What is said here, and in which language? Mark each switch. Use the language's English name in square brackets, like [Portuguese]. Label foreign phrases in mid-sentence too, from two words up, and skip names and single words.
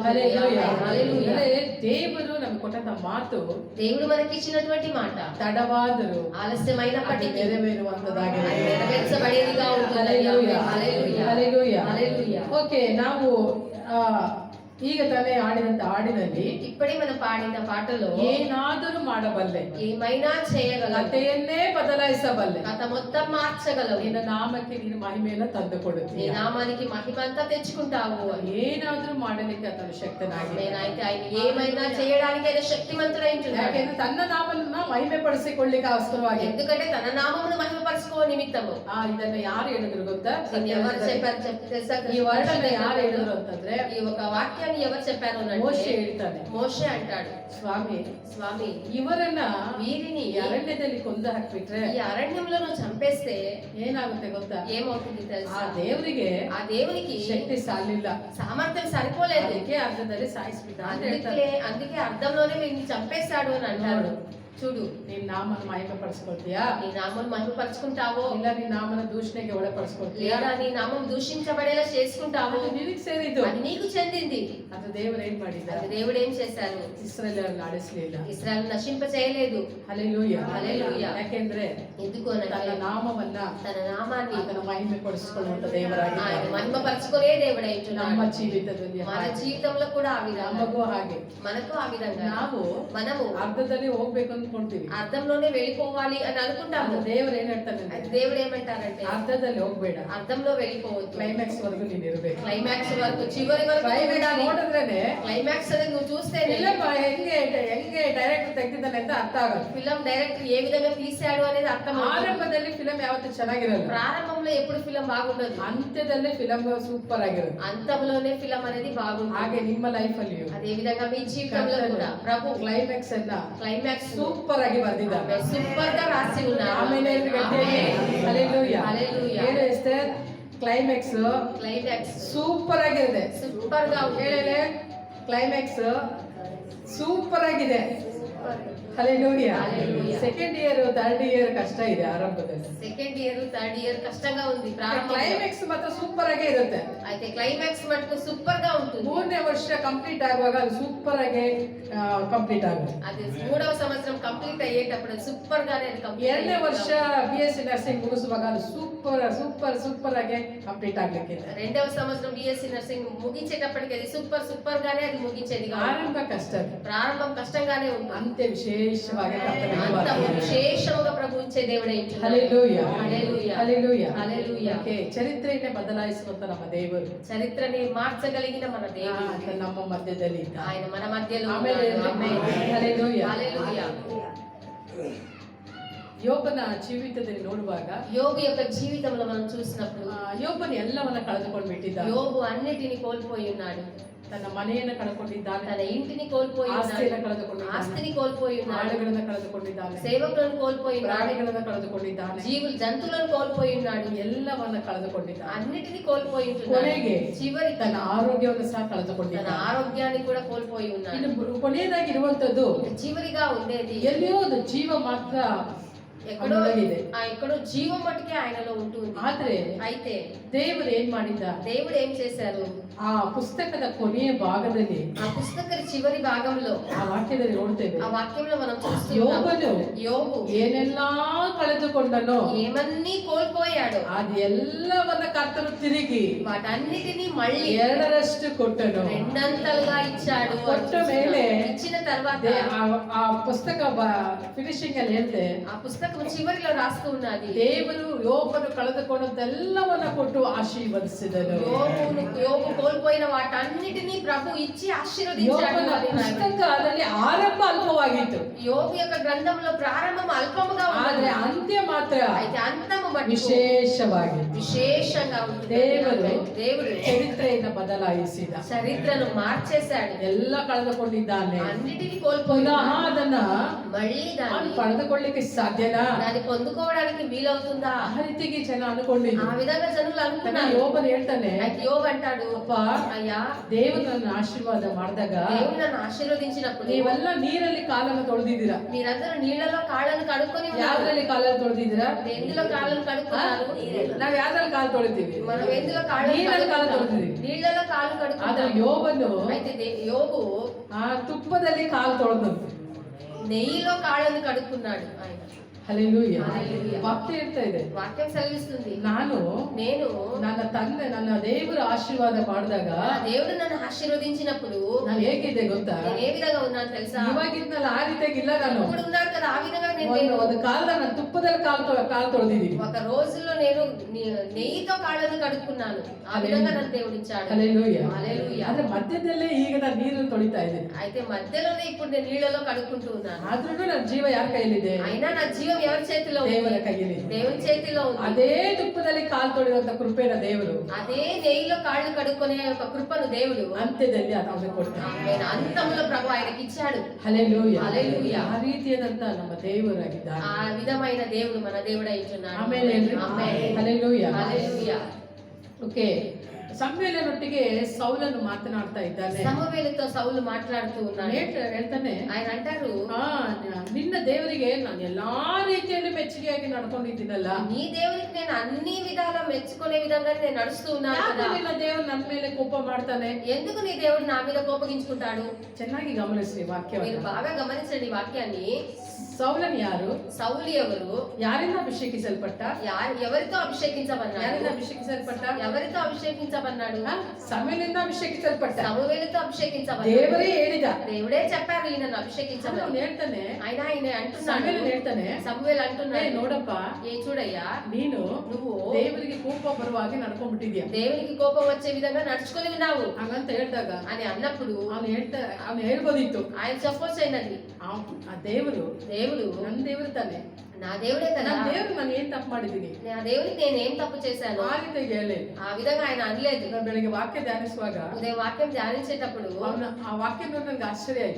[Kannada] ಹಲ್ಲೆಲೂಯಾ. [Telugu] హల్లెలూయా. [Kannada] ಅಂದ್ರೆ ದೇವರು ನಮಗೆ ಕೊಟ್ಟಂತ ಮಾತು [Telugu] దేవుడు మనకి ఇచ్చినటువంటి మాట [Kannada] ತಡವಾದರೂ [Telugu] ఆలస్యమైనప్పటికీ [Kannada] ನೆರವೇರುವಂತದ್ದಾಗಿದೆ. [Telugu] అది నెరవేర్చబడేదిగా ఉంటుంది. [Kannada] ಹಲ್ಲೆಲೂಯಾ. [Telugu] హల్లెలూయా. [Kannada] ಹಲ್ಲೆಲೂಯಾ. [Telugu] హల్లెలూయా. [Kannada] ಓಕೆ, ನಾವು ಈಗ ತಾನೇ ಆಡಿದಂತ ಹಾಡಿನಲ್ಲಿ [Telugu] ఇప్పుడే మనం పాడిన పాటలో [Kannada] ಏನಾದರೂ ಮಾಡಬಲ್ಲೆ, [Telugu] ఏమైనా చేయగలవు, [Kannada] ಕಥೆಯನ್ನೇ ಬದಲಾಯಿಸಬಲ್ಲೆ, [Telugu] కథ మొత్తం మార్చగలవు, [Kannada] ನಿನ್ನ ನಾಮಕ್ಕೆ ನೀನು ಮಹಿಮೆಯನ್ನು [Telugu] నీ [Kannada] ತಂದುಕೊಡುತ್ತೀಯ. [Telugu] నామానికి మహిమంతా తెచ్చుకుంటావు. [Kannada] ಏನಾದ್ರೂ ಮಾಡಲಿಕ್ಕೆ ಆತನು ಶಕ್ತನಾಗಿದೆ. [Telugu] నేనైతే ఆయన ఏమైనా చేయడానికి ఆయన శక్తిమంతుడై ఉంటున్నాడు. [Kannada] ಯಾಕೆಂದ್ರೆ ತನ್ನ ನಾಮನ್ನ ಮಹಿಮೆ ಪಡಿಸಿಕೊಳ್ಳಿಕ್ಕೆ ಅವಸರವಾಗಿ. [Telugu] ఎందుకంటే తన నామమును మహిమపరచుకో నిమిత్తము. [Kannada] ಇದನ್ನ ಯಾರು ಹೇಳಿದ್ರು ಗೊತ್ತಾ? [Telugu] దీన్ని ఎవరు చెప్పారు తెలుసా? [Kannada] ಈ ವರ್ಣನ ಯಾರು ಹೇಳಿದ್ರು ಅಂತಂದ್ರೆ [Telugu] ఈ ఒక వాక్యాన్ని అని ఎవరు చెప్పారు అని [Kannada] ಮೋಶೆ [Telugu] అంటే [Kannada] ಹೇಳ್ತಾನೆ, [Telugu] మోషే అంటాడు, [Kannada] ಸ್ವಾಮಿ [Telugu] స్వామి [Kannada] ಇವರನ್ನ [Telugu] వీరిని [Kannada] ಈ ಅರಣ್ಯದಲ್ಲಿ ಕೊಂದು ಹಾಕ್ಬಿಟ್ರೆ [Telugu] ఈ అరణ్యంలో నువ్వు చంపేస్తే [Kannada] ಏನಾಗುತ್ತೆ ಗೊತ್ತಾ? [Telugu] ఏమవుతుంది [Kannada] ಆ [Telugu] తెలుసా? [Kannada] ದೇವರಿಗೆ [Telugu] ఆ దేవునికి [Kannada] ಶಕ್ತಿ ಸಾಲಿಲ್ಲ, [Telugu] సామర్థ్యం సరిపోలేదు. [Kannada] ಅದಕ್ಕೆ ಅರ್ಧದಲ್ಲಿ ಸಾಯಿಸ್ಬಿಟ್ಟ ಅಂತ ಹೇಳ್ತಾರೆ. [Telugu] అందుకే అర్థంలోనే వీరిని చంపేశాడు అని అంటాడు. చూడు, [Kannada] ನೀನ್ ನಾಮನ ಮಹಿಮೆ ಪಡಿಸ್ಕೊಳ್ತೀಯಾ, [Telugu] నీ నామం మహిమపరుచుకుంటావో [Kannada] ಇಲ್ಲ ನೀನ್ ನಾಮನ ದೂಷಣೆಗೆ ಒಳಪಡಿಸ್ಕೊಳ್ತೀಯಾ? [Telugu] లేదా నీ నామం దూషించబడేలా చేసుకుంటావో [Kannada] ಅದು ನಿನಗೆ ಸೇರಿದ್ದು. [Telugu] అది నీకు చెందింది. [Kannada] ಅದು ದೇವರು ಏನ್ ಮಾಡಿದ? [Telugu] అది దేవుడు ఏం చేశారు? [Kannada] ಇಸ್ರಾಯೇಲರನ್ನು ಆಡಿಸ್ಲಿಲ್ಲ. [Telugu] ఇశ్రాయేలు నశింప చేయలేదు. [Kannada] ಹಲ್ಲೆಲೂಯಾ, ಹಲ್ಲೆಲೂಯಾ. ಯಾಕೆಂದ್ರೆ [Telugu] ఎందుకు [Kannada] ತನ್ನ [Telugu] అనంటే [Kannada] ನಾಮವನ್ನ [Telugu] తన నామాన్ని [Kannada] ಆತನ ಮಹಿಮೆ ಪಡಿಸಿಕೊಳ್ಳುವಂತ [Telugu] ఆయన [Kannada] ದೇವರಾಗಿದ್ದಾನೆ. [Telugu] మహిమపరచుకునే దేవుడై [Kannada] ನಮ್ಮ [Telugu] ఉంటున్నాడు. [Kannada] ಜೀವಿತದಲ್ಲಿ [Telugu] మన [Kannada] ಹಾಗೆ. [Telugu] జీవితంలో కూడా ఆ విధంగా [Kannada] ನಮಗೂ ಹಾಗೆ. [Telugu] మనకు ఆ విధంగా [Kannada] ನಾವು [Telugu] మనము [Kannada] ಅರ್ಧದಲ್ಲಿ ಹೋಗ್ಬೇಕು ಅಂದ್ಕೊಂತೀವಿ. [Telugu] అర్థంలోనే వెళ్ళిపోవాలి అని అనుకుంటాము. [Kannada] ಅದು ದೇವರು ಏನ್ ಹೇಳ್ತಾನೆ? [Telugu] అయితే దేవుడు ఏమంటారంటే [Kannada] ಅರ್ಧದಲ್ಲಿ ಹೋಗ್ಬೇಡ, [Telugu] అర్థంలో వెళ్ళిపోవద్దు. [Kannada] ಕ್ಲೈಮ್ಯಾಕ್ಸ್ ವರೆಗೂ ನೀನ್ ಇರ್ಬೇಕು. [Telugu] క్లైమాక్స్ వరకు, చివరి వరకు [Kannada] ಕ್ಲೈಮ್ಯಾಕ್ಸ್ [Telugu] ఉండాలి. [Kannada] ನೋಡಿದ್ರೇನೆ [Telugu] క్లైమాక్స్ అనేది నువ్వు చూస్తేనే [Kannada] ಫಿಲಂ ಹೆಂಗೆ ಡೈರೆಕ್ಟ್ ತೆಗ್ದಿದ್ದಾನೆ ಅಂತ ಅರ್ಥ ಆಗುತ್ತೆ. [Telugu] ఫిలం డైరెక్టర్ ఏ విధంగా తీశాడు అనేది అర్థం అవుతుంది. [Kannada] ಆರಂಭದಲ್ಲಿ ಫಿಲಂ ಯಾವತ್ತೂ ಚೆನ್ನಾಗಿರಲ್ಲ, [Telugu] ప్రారంభంలో ఎప్పుడు ఫిలం బాగుండదు, [Kannada] ಅಂತ್ಯದಲ್ಲಿ ಫಿಲಂ ಸೂಪರ್ ಆಗಿರುತ್ತೆ. [Telugu] అంతంలోనే ఫిలం అనేది బాగుంటుంది. [Kannada] ಹಾಗೆ ನಿಮ್ಮ ಲೈಫ್ ಅಲ್ಲಿ [Telugu] అదే విధంగా మీ జీవితంలో కూడా ప్రభు [Kannada] ಕ್ಲೈಮ್ಯಾಕ್ಸ್ ಅನ್ನ [Telugu] క్లైమాక్స్ [Kannada] ಸೂಪರ್ ಆಗಿ ಬರ್ದಿದ್ದಾನೆ. [Telugu] సూపర్ గా రాసి ఉన్నారు. [Kannada] ಆಮೇಲೆ ಹಲ್ಲೆಲೂಯಾ. [Telugu] హల్లెలూయా. [Kannada] ಹೇಳು ಎಸ್ತೇರ್, ಕ್ಲೈಮ್ಯಾಕ್ಸ್ [Telugu] క్లైమాక్స్ [Kannada] ಸೂಪರ್ ಆಗಿದೆ. [Telugu] సూపర్ గా ఉంది. [Kannada] ಹೇಳಲೆ, ಕ್ಲೈಮ್ಯಾಕ್ಸ್ ಸೂಪರ್ ಆಗಿದೆ. ಹಲ್ಲೆಲೂಯಾ. [Telugu] హల్లెలూయా. [English] second year third year [Kannada] ಕಷ್ಟ ಇದೆ ಆರಂಭದಲ್ಲಿ. [English] second year third year [Telugu] కష్టంగా ఉంది ప్రారంభంలో. [Kannada] ಕ್ಲೈಮ್ಯಾಕ್ಸ್ ಮಾತ್ರ ಸೂಪರ್ ಆಗೇ ಇರುತ್ತೆ. [Telugu] అయితే క్లైమాక్స్ మటుకు సూపర్ గా ఉంటుంది. [Kannada] 3ನೇ ವರ್ಷ ಕಂಪ್ಲೀಟ್ ಆಗುವಾಗ ಅದು ಸೂಪರ್ ಆಗಿ ಕಂಪ್ಲೀಟ್ ಆಗುತ್ತೆ. [Telugu] అది 3వ సంవత్సరం కంప్లీట్ అయ్యేటప్పుడు సూపర్ గానే అది కంప్లీట్. [Kannada] 2ನೇ ವರ್ಷ [English] BSc nursing [Kannada] ಮುಗಿಸುವಾಗ ಅದು ಸೂಪರ್ ಆಗಿ ಕಂಪ್ಲೀಟ್ ಆಗ್ಲಿಕ್ಕಿದೆ. [Telugu] 2వ సంవత్సరం [English] BSc nursing [Telugu] ముగించేటప్పటికి అది సూపర్ గానే అది ముగించేది కాదు. [Kannada] ಆರಂಭ ಕಷ್ಟ, [Telugu] ప్రారంభం కష్టంగానే ఉంటుంది. [Kannada] ಅಂತ್ಯ ವಿಶೇಷವಾಗಿ ಕರ್ತನಿಗೆ [Telugu] అంతము [Kannada] ಬರ್ತದೆ. [Telugu] ವಿಶೇಷముగా ప్రభు ఇచ్చే దేవుడే ఉంటున్నాడు. [Kannada] ಹಲ್ಲೆಲೂಯಾ. [Telugu] హల్లెలూయా. [Kannada] ಹಲ್ಲೆಲೂಯಾ. [Telugu] హల్లెలూయా. [Kannada] ಓಕೆ, ಚರಿತ್ರೆಯನ್ನೇ ಬದಲಾಯಿಸುವಂತ ನಮ್ಮ ದೇವರು [Telugu] చరిత్రని మార్చగలిగిన మన దేవుడు [Kannada] ಆತ ನಮ್ಮ ಮಧ್ಯದಲ್ಲಿ ಇದ್ದ. [Telugu] ఆయన మన మధ్యలో [Kannada] ಆಮೇಲೆ [Telugu] ఉన్నాడు. ఆమేన్. [Kannada] ಹಲ್ಲೆಲೂಯಾ. [Telugu] హల్లెలూయా. [Kannada] ಯೋಬನ ಜೀವಿತದಲ್ಲಿ ನೋಡುವಾಗ [Telugu] యోబు యొక్క జీవితంలో మనం చూసినప్పుడు [Kannada] ಯೋಬನ ಎಲ್ಲವನ್ನ ಕಳೆದುಕೊಂಡು ಬಿಟ್ಟಿದ್ದ. [Telugu] యోబు అన్నిటిని కోల్పోయి ఉన్నాడు. [Kannada] ತನ್ನ ಮನೆಯನ್ನು ಕಳೆದುಕೊಂಡಿದ್ದಾನೆ, [Telugu] తన ఇంటిని కోల్పోయి [Kannada] ಆಸ್ತಿಯನ್ನು [Telugu] ఉన్నాడు, [Kannada] ಕಳೆದುಕೊಂಡಿದ್ದಾನೆ, [Telugu] ఆస్తిని కోల్పోయి ఉన్నాడు, [Kannada] ಆಳುಗಳನ್ನು ಕಳೆದುಕೊಂಡಿದ್ದಾನೆ, [Telugu] సేవకులను కోల్పోయి ఉన్నాడు, [Kannada] ಪ್ರಾಣಿಗಳನ್ನು ಕಳೆದುಕೊಂಡಿದ್ದಾನೆ, [Telugu] జంతువులను కోల్పోయి ఉన్నాడు, [Kannada] ಎಲ್ಲವನ್ನ ಕಳೆದುಕೊಂಡಿದ್ದಾನೆ. [Telugu] అన్నిటిని కోల్పోయి ఉంటున్నాడు. [Kannada] ಕೊನೆಗೆ [Telugu] చివరి [Kannada] ತನ್ನ ಆರೋಗ್ಯವನ್ನು ಸಹ [Telugu] తన [Kannada] ಕಳೆದುಕೊಂಡಿದ್ದಾನೆ. [Telugu] ఆరోగ్యాన్ని కూడా కోల్పోయి ఉన్నాడు. [Kannada] ಇನ್ನು ಕೊನೆಯದಾಗಿ ಇರುವಂತದ್ದು [Telugu] చివరిగా ఉండేది [Kannada] ಎಲ್ಲಿಯೋ ಒಂದು ಜೀವ ಮಾತ್ರ [Telugu] ఎక్కడో [Kannada] ಅವನೊಳಗಿದೆ. [Telugu] ఎక్కడో జీవం మట్టుకే ఆయనలో ఉంటుంది. [Kannada] ಆದ್ರೆ [Telugu] అయితే [Kannada] ದೇವರು ಏನ್ ಮಾಡಿದ್ದ? [Telugu] దేవుడు ఏం చేశారు? [Kannada] ಆ ಪುಸ್ತಕದ ಕೊನೆಯ ಭಾಗದಲ್ಲಿ [Telugu] ఆ పుస్తక చివరి భాగంలో [Kannada] ಆ ವಾಕ್ಯದಲ್ಲಿ ನೋಡ್ತೇವೆ, [Telugu] ఆ వాక్యంలో మనం చూస్తున్నాం [Kannada] ಯೋಬನು [Telugu] యోబు [Kannada] ಏನೆಲ್ಲಾ ಕಳೆದುಕೊಂಡನೋ [Telugu] ఏమన్నీ కోల్పోయాడు, [Kannada] ಅದೆಲ್ಲವನ್ನ ಕರ್ತನು ತಿರುಗಿ [Telugu] వాటన్నిటిని మళ్ళీ [Kannada] 2ರಷ್ಟು ಕೊಟ್ಟನು. [Telugu] రెండంతలుగా ఇచ్చాడు. [Kannada] ಕೊಟ್ಟ ಮೇಲೆ [Telugu] ఇచ్చిన తర్వాత [Kannada] ಆ ಪುಸ್ತಕ ಫಿನಿಶಿಂಗ್ ಅಲ್ಲಿ ಹೇಳ್ತೆ, [Telugu] ఆ పుస్తకం చివరిలో రాస్తూ ఉన్నది, [Kannada] ದೇವರು ಯೋಬನು ಕಳೆದುಕೊಂಡದ್ದೆಲ್ಲವನ್ನ ಕೊಟ್ಟು ಆಶೀರ್ವದಿಸಿದನು. [Telugu] యోబు కోల్పోయిన వాటన్నిటిని ప్రభు ఇచ్చి ఆశీర్వదించాడు. [Kannada] ಯೋಬನ ಪುಸ್ತಕದಲ್ಲಿ ಆರಂಭ ಅಲ್ಪವಾಗಿತ್ತು, [Telugu] యోబు యొక్క గ్రంథంలో ప్రారంభం అల్పముగా [Kannada] ಆದ್ರೆ [Telugu] ఉంది, [Kannada] ಅಂತ್ಯ ಮಾತ್ರ [Telugu] అయితే అంతము మటుకు [Kannada] ವಿಶೇಷವಾಗಿತ್ತು. [Telugu] విశేషంగా ఉంటుంది. దేవుడు [Kannada] ಚರಿತ್ರೆಯನ್ನು ಬದಲಾಯಿಸಿದ, [Telugu] చరిత్రను మార్చేశాడు. [Kannada] ಎಲ್ಲ ಕಳೆದುಕೊಂಡಿದ್ದಾನೆ, [Telugu] అన్నిటిని [Kannada] ಪುನಃ [Telugu] కోల్పోయినా [Kannada] ಅದನ್ನ [Telugu] మళ్ళీ [Kannada] ಅವನು [Telugu] దాన్ని [Kannada] ಪಡೆದುಕೊಳ್ಳಿಕ್ಕೆ ಸಾಧ್ಯನಾ? [Telugu] దాన్ని పొందుకోవడానికి వీలవుతుందా? [Kannada] ಆ ರೀತಿಗೆ ಜನ ಅನ್ಕೊಂಡಿದ್ರು. [Telugu] ఆ విధంగా జనులు అనుకున్నారు. [Kannada] ಯೋಬನು ಹೇಳ್ತಾನೆ, [Telugu] అయితే యోబు అంటాడు, [Kannada] ಅಪ್ಪ, [Telugu] అయ్యా [Kannada] ದೇವರು ನನ್ನ ಆಶೀರ್ವಾದ ಮಾಡಿದಾಗ [Telugu] దేవుడు నన్ను ఆశీర్వదించినప్పుడు [Kannada] ನೀವೆಲ್ಲ ನೀರಲ್ಲಿ ಕಾಲನ್ನು ತೊಳೆದಿದ್ದೀರಾ. [Telugu] మీరందరూ నీళ్ళలో కాళ్ళను కడుక్కొని ఉన్నారు. [Kannada] ಯಾವ್ದ್ರಲ್ಲಿ ಕಾಲನ್ನು ತೊಳೆದಿದ್ದೀರಾ? [Telugu] ఎందులో కాళ్ళను కడుక్కున్నారు? [Kannada] ನಾವ್ ಯಾವ್ದ್ರಲ್ಲಿ ಕಾಲು ತೊಳಿತೀವಿ? [Telugu] మనం ఎందులో కాళ్ళను నీళ్ళలో కాలు కడుక్కుంటాం? [Kannada] ತೊಳೆದಿದ್ದೀವಿ. [Telugu] నీళ్ళలో కాళ్ళు [Kannada] ಆದ್ರೆ [Telugu] కడుక్కుంటాం. [Kannada] ಯೋಬನು [Telugu] అయితే యోబు [Kannada] ಆ ತುಪ್ಪದಲ್ಲಿ ಕಾಲು ತೊಳೆದಂತೆ. [Telugu] నెయ్యిలో కాళ్ళను కడుక్కున్నాడు. ఆయన [Kannada] ಹಲ್ಲೆಲೂಯಾ. ಹಲ್ಲೆಲೂಯಾ. ವಾಕ್ಯ ಹೇಳ್ತಾ ಇದೆ, [Telugu] వాక్యం సెలవిస్తుంది, [Kannada] ನಾನು [Telugu] నేను [Kannada] ನನ್ನ ದೇವರ ಆಶೀರ್ವಾದ ಮಾಡಿದಾಗ [Telugu] నా దేవుడు నన్ను ఆశీర్వదించినప్పుడు [Kannada] ನಾನು ಹೇಗಿದ್ದೆ ಗೊತ್ತಾ? [Telugu] నేను ఏ విధంగా ఉన్నాను తెలుసా? [Kannada] ಇವಾಗಿದ್ನಲ್ಲ ಆ ರೀತಿಯಾಗಿ ಇಲ್ಲ. ನಾನು [Telugu] ఇప్పుడు ఉన్నాను కదా, ఆ విధంగా నేను లేను. [Kannada] ಒಂದು ಕಾಲದ ನಾನು ತುಪ್ಪದಲ್ಲಿ ಕಾಲು ತೊಳೆದಿದ್ದೀನಿ. [Telugu] ఒక రోజుల్లో నేను నెయ్యితో కాళ్ళను కడుక్కున్నాను. ఆ విధంగా నన్ను దేవుడు ఇచ్చాడు. [Kannada] ಹಲ್ಲೆಲೂಯಾ. [Telugu] హల్లెలూయా. [Kannada] ಆದ್ರೆ ಮಧ್ಯದಲ್ಲೇ ಈಗ ನಾನು ನೀರಲ್ಲಿ ತೊಳಿತಾ ಇದ್ದೀನಿ. [Telugu] అయితే మధ్యలోనే ఇప్పుడు నేను నీళ్ళలో కడుక్కుంటూ ఉన్నాను. [Kannada] ಆದ್ರೂ ನನ್ನ ಜೀವ ಯಾರ ಕೈಯಲ್ಲಿದೆ? [Telugu] అయినా నా జీవం జీవితం ఎవరి చేతిలో ఉంది? [Kannada] ದೇವರ ಕೈಯಲ್ಲಿ [Telugu] దేవుని చేతిలో ఉంది. [Kannada] ಅದೇ ತುಪ್ಪದಲ್ಲಿ ಕಾಲು ತೊಳೆಯುವಂತ ಕೃಪೆನ ದೇವರು [Telugu] అదే నెయ్యిలో కాళ్ళు కడుక్కునే ఒక కృపను దేవుడు [Kannada] ಅಂತ್ಯದಲ್ಲಿ ಅದನ್ನು ಕೊಡ್ತಾನೆ. [Telugu] ఆయన అంతంలో ప్రభు ఆయనకి ఇచ్చాడు. [Kannada] ಹಲ್ಲೆಲೂಯಾ. [Telugu] హల్లెలూయా. [Kannada] ಆ ರೀತಿಯಾದಂತ ನಮ್ಮ ದೇವರಾಗಿದ್ದಾನೆ. [Telugu] ఆ విధమైన దేవుడు మన దేవుడై ఉంటున్నాడు. [Kannada] ಆಮೇಲೆ [Telugu] ఆమేన్. [Kannada] ಹಲ್ಲೆಲೂಯಾ. [Telugu] హల్లెలూయా. [Kannada] ಓಕೆ, ಸಮುವೇಲನೊಟ್ಟಿಗೆ ಸೌಲನು ಮಾತನಾಡ್ತಾ ಇದ್ದಾನೆ. [Telugu] సమూయేలుతో సౌలు మాట్లాడుతూ ఉన్నాడు. [Kannada] ಹೇಳ್ತಾನೆ, [Telugu] ఆయన అంటారు, [Kannada] ನಿನ್ನ ದೇವರಿಗೆ ನಾನು ಎಲ್ಲಾ ರೀತಿಯಲ್ಲಿ ಮೆಚ್ಚುಗೆಯಾಗಿ ನಡ್ಕೊಂಡಿದ್ದೀನಲ್ಲ, [Telugu] నీ దేవునికి నేను అన్ని విధాలా మెచ్చుకునే విధంగా నేను నడుస్తూ ఉన్నాను [Kannada] ಯಾಕೆ [Telugu] కదా, [Kannada] ನಿನ್ನ ದೇವರು ನನ್ನ ಮೇಲೆ ಕೋಪ ಮಾಡ್ತಾನೆ? [Telugu] ఎందుకు నీ దేవుడు నా మీద కోపగించుకుంటాడు? [Kannada] ಚೆನ್ನಾಗಿ ಗಮನಿಸಿ [Telugu] మీరు [Kannada] ವಾಕ್ಯವನ್ನು. [Telugu] బాగా గమనించండి ఈ వాక్యాన్ని. [Kannada] ಸೌಲನ್ ಯಾರು? [Telugu] సౌలు ఎవరు? [Kannada] ಯಾರಿಂದ ಅಭಿಷೇಕಿಸಲ್ಪಟ್ಟ? [Telugu] ఎవరితో అభిషేకించబడ్డాడు? [Kannada] ಯಾರಿಂದ ಅಭಿಷೇಕಿಸಲ್ಪಟ್ಟ? [Telugu] ఎవరితో అభిషేకించబడ్డాడు? [Kannada] ಸಮುವೇಲನಿಂದ ಅಭಿಷೇಕಿಸಲ್ಪಟ್ಟ. [Telugu] సమూయేలుతో అభిషేకించబడ్డాడు. [Kannada] ದೇವರೇ ಹೇಳಿದ. [Telugu] దేవుడే చెప్పారు ఈయనను అభిషేకించమని. [Kannada] ಅವನು ಹೇಳ್ತಾನೆ, [Telugu] ఆయన అంటున్నాడు, [Kannada] ಸಮುವೇಲನು ಹೇಳ್ತಾನೆ, [Telugu] సమూయేలు [Kannada] ಏ [Telugu] అంటున్నాడు, [Kannada] ನೋಡಪ್ಪ, [Telugu] ఏ చూడయ్యా, [Kannada] ನೀನು [Telugu] నువ్వు [Kannada] ದೇವರಿಗೆ ಕೋಪ ಬರುವ ಹಾಗೆ ನಡ್ಕೊಂಡ್ಬಿಟ್ಟಿದ್ಯಾ [Telugu] దేవునికి కోపం వచ్చే విధంగా నడుచుకొని ఉన్నావు [Kannada] ಹಂಗಂತ ಹೇಳ್ದಾಗ [Telugu] అని అన్నప్పుడు [Kannada] ಅವನು ಹೇಳ್ಬೋದಿತ್ತು, [Telugu] ఆయన చెప్పొచ్చు అయినది, [Kannada] ಆ ದೇವರು [Telugu] దేవుడు [Kannada] ನನ್ನ ದೇವರು ತಾನೆ, [Telugu] నా దేవుడే కదా, [Kannada] ನನ್ನ ದೇವ್ರು ನಾನು ಏನ್ ತಪ್ಪು ಮಾಡಿದ್ದೀನಿ, [Telugu] నా దేవుడికి నేనేం తప్పు చేశాను [Kannada] ಆ ರೀತಿ ಹೇಳಿ. [Telugu] ఆ విధంగా ఆయన అనలేదు. [Kannada] ನಾನು ಬೆಳಿಗ್ಗೆ ವಾಕ್ಯ ಧ್ಯಾನಿಸುವಾಗ [Telugu] ఉదయం వాక్యం ధ్యానించేటప్పుడు [Kannada] ಆ ವಾಕ್ಯ ನೋಡಿ ನನಗೆ ಆಶ್ಚರ್ಯ ಆಯ್ತು.